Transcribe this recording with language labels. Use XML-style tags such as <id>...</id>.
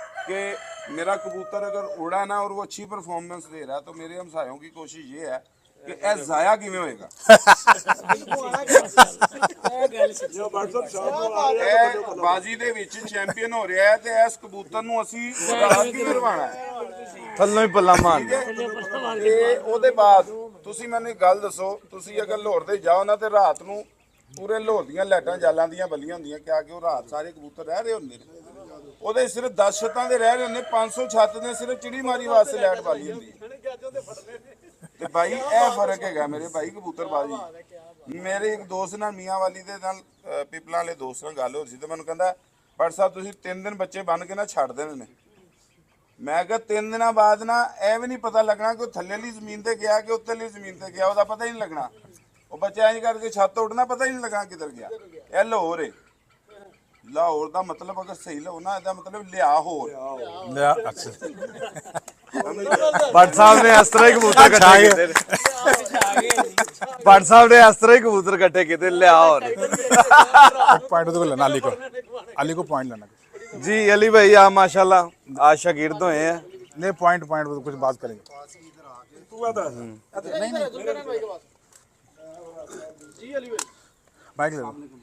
<hi>कि मेरा कबूतर अगर उड़ा ना और वो अच्छी परफॉर्मेंस दे रहा है तो मेरे हमसायों की कोशिश ये है कि ए ज़ाया किवें होएगा,</hi> <pa>ਇਹ ਬਾਜੀ ਦੇ ਵਿੱਚ ਚੈਂਪੀਅਨ ਹੋ ਰਿਹਾ ਹੈ ਤੇ ਇਸ ਕਬੂਤਰ ਨੂੰ ਅਸੀਂ ਰਾਤ ਕਿਵੇਂ ਰਵਾਣਾ ਹੈ ਥੱਲੋਂ ਹੀ ਪੱਲਾ ਮਾਰਨਾ। ਤੇ ਉਹਦੇ ਬਾਅਦ ਤੁਸੀਂ ਮੈਨੂੰ ਇੱਕ ਗੱਲ ਦੱਸੋ, ਤੁਸੀਂ ਅਗਰ ਲਾਹੌਰ ਦੇ ਜਾਓ ਨਾ ਤੇ ਰਾਤ ਨੂੰ ਪੂਰੇ ਲਾਹੌਰ ਦੀਆਂ ਲਾਈਟਾਂ ਜਾਲਾਂ ਦੀਆਂ ਬੱਲੀਆਂ ਹੁੰਦੀਆਂ, ਕਿਆ ਕਿ ਉਹ ਰਾਤ ਸਾਰੇ ਕਬੂਤਰ ਰਹਿ ਰਹੇ ਹੁੰਦੇ ਨੇ, ਉਹਦੇ ਸਿਰਫ 10 ਛੱਤਾਂ ਦੇ ਰਹਿ ਰਹੇ ਹੁੰਦੇ, 500 ਛੱਤ ਦੇ ਸਿਰਫ ਚਿੜੀ ਮਾਰੀ ਵਾਸਤੇ ਲਾਈਟ ਬਾਲੀ ਹੁੰਦੀ ਤੇ ਭਾਈ ਇਹ ਫਰਕ ਹੈਗਾ ਮੇਰੇ ਭਾਈ ਕਬੂਤਰਬਾਜ਼ੀ। ਮੇਰੇ ਇੱਕ ਦੋਸਤ ਨਾਲ ਮੀਆਂ ਵਾਲੀ ਦੇ ਨਾਲ ਪਿਪਲਾਂ ਵਾਲੇ ਦੋਸਤ ਨਾਲ ਗੱਲ ਹੋ ਰਹੀ ਸੀ ਤੇ ਮੈਨੂੰ ਕਹਿੰਦਾ ਭੱਟ ਸਾਹਿਬ ਤੁਸੀਂ 3 ਦਿਨ ਬੱਚੇ ਬੰਨ ਕੇ ਨਾ ਛੱਡ ਦੇਣੇ ਨੇ। ਮੈਂ ਕਿਹਾ 3 ਦਿਨਾਂ ਬਾਅਦ ਨਾ ਇਹ ਵੀ ਨਹੀਂ ਪਤਾ ਲੱਗਣਾ ਕਿ ਉਹ ਥੱਲੇ ਵਾਲੀ ਜ਼ਮੀਨ ਤੇ ਗਿਆ ਕਿ ਉੱਤਰਲੀ ਜ਼ਮੀਨ ਤੇ ਗਿਆ, ਉਹਦਾ ਪਤਾ ਹੀ ਨਹੀਂ ਲੱਗਣਾ। ਉਹ ਬੱਚਾ ਇੰਜ ਕਰਕੇ ਛੱਤ ਤੋਂ ਉੱਡਣਾ ਪਤਾ ਹੀ ਨਹੀਂ ਲੱਗਣਾ ਕਿੱਧਰ ਗਿਆ। ਇਹ ਲਾਹੌਰ ਹੈ। ਲਾਹੌਰ ਦਾ ਮਤਲਬ ਅਗਰ ਸਹੀ ਲਓ ਨਾ ਇਹਦਾ ਮਤਲਬ ਲਿਆ ਹੋਰ। ਅੱਛਾ ਭੱਟ ਸਾਹਿਬ ਨੇ ਇਸ ਤਰ੍ਹਾਂ ਹੀ ਕਬੂਤਰ ਇਕੱਠੇ ਕੀਤੇ ਨੇ। ਭੱਟ ਸਾਹਿਬ ਨੇ ਇਸ ਤਰ੍ਹਾਂ ਹੀ ਕਬੂਤਰ ਇਕੱਠੇ ਕੀਤੇ, ਲਿਆ ਹੋਰ।</pa> <hi>पॉइंट तो लेना अली को पॉइंट लेना जी अली भाई आप माशाल्लाह आज शागिर्द हुए हैं। नहीं पॉइंट कुछ बात करेंगे। माइक ले लो।</hi>